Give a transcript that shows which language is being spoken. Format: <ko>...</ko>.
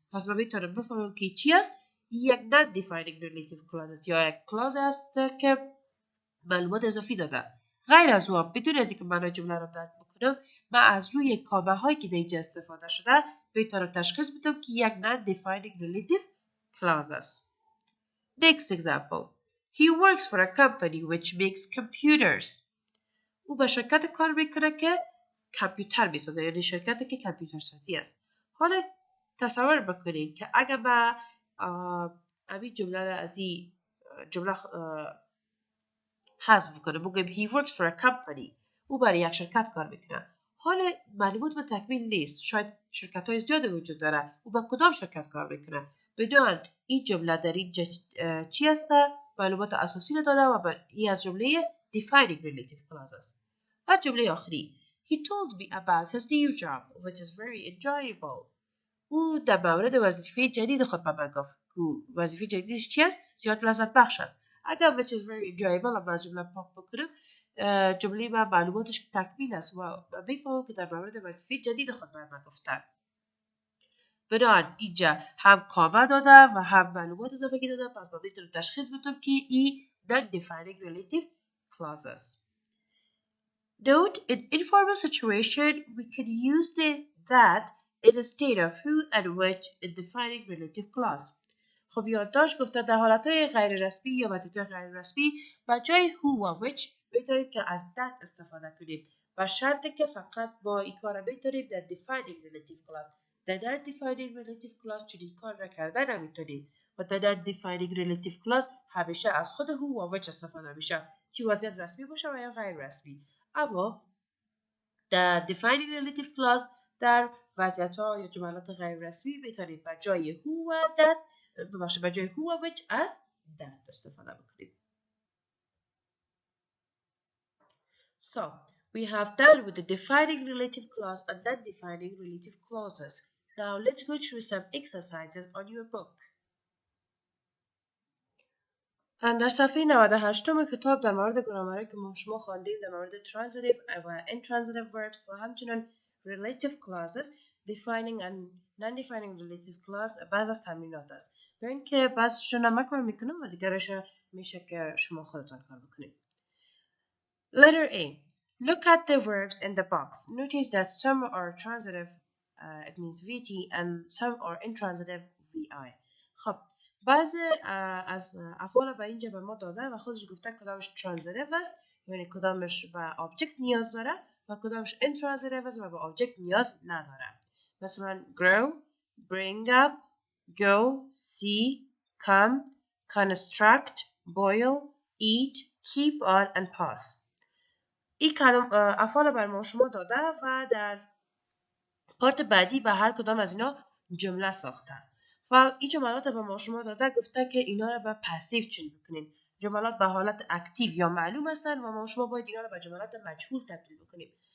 <fa>پس ما میتونم بفهمم که چی است. یک non defining relative clause است یا یک clause است که معلومات اضافی داده. غیر از او بدون از اینکه معنای جمله را درک بکنم من از روی کامه هایی که در اینجا استفاده شده میتونم تشخیص بدم که یک non defining relative clause است.</fa> <en>Next example. He works for a company which makes computers.</en> <fa>او به شرکت کار میکنه که کامپیوتر میسازه یعنی شرکتی که کامپیوتر سازی است. حالا تصور بکنید که اگر ما همین جمله را از این جمله حذف بکنه بگیم</fa> <en>he works for a company</en> <fa>او برای یک شرکت کار میکنه. حالا معلومات به تکمیل نیست. شاید شرکت های زیادی وجود داره. او با کدام شرکت کار میکنه؟ بدون این جمله در اینجا چی است؟ معلومات اساسی رو داده و این از جمله defining relative clause است. و جمله آخری</fa> <en>he told me about his new job which is very enjoyable.</en> <fa>او در مورد وظیفه جدید خود به من گفت. وظیفه جدیدش چی است؟ زیاد لذت بخش است. اگر</fa> <en>which is very enjoyable</en> <fa>اما از جمله پاک بکنم جمله ما معلوماتش تکمیل است و بفهمم که در مورد وظیفه جدید خود به من گفتن. بنابراین اینجا هم کامه داده و هم معلومات اضافه داده. پس ما میتونم تشخیص بدم که این non-defining relative clause است.</fa> <en>Note, in informal situation, we can use the that instead of who and which in defining relative clause.</en> <fa>خب یادداشت گفته در حالتهای غیر رسمی یا وضعیت‌های غیر رسمی با جای who و which میتونید که از that استفاده کنید و شرطی که فقط با این کار میتونید در defining relative clause. در non-defining relative clause چنین کار را کردن نمیتونید و در non-defining relative clause همیشه از خود who و which استفاده میشه چه وضعیت رسمی باشه و یا غیر رسمی. اما در defining relative clause در وضعیت‌ها یا جملات غیر رسمی میتونید با جای who و that با جای who و which از that استفاده بکنید.</fa> <en>So, we have done with the defining relative clause and non-defining relative clauses. Now, let's go through some exercises on your book.</en> <fa>در صفحه 98 کتاب در مورد گرامری که ما شما خواندیم در مورد transitive و intransitive verbs و همچنین relative clauses defining and non-defining relative clause بعض از تمرینات است. ببین که بعضشون من کار میکنم و دیگرش میشه که شما خودتان کار بکنید.</fa> <en>Letter A. Look at the verbs in the box. Notice that some are transitive, it means VT, and some are intransitive, VI.</en> <fa>خب بعضی از افعال به اینجا به ما داده و خودش گفته کدامش ترانزیتیو است یعنی کدامش به آبجکت نیاز داره و کدامش intransitive است و به آبجکت نیاز نداره.</fa> <en>مثلا grow, bring up, go, see, come, construct, boil, eat, keep on and pass.</en> <fa>این افعال بر ما شما داده و در پارت بعدی به هر کدام از اینا جمله ساختن و این جملات به ما شما داده گفته که اینا رو به پسیو چنج بکنیم. جملات به حالت اکتیو یا معلوم هستن و ما شما باید اینا رو به جملات مجهول تبدیل بکنیم.</fa>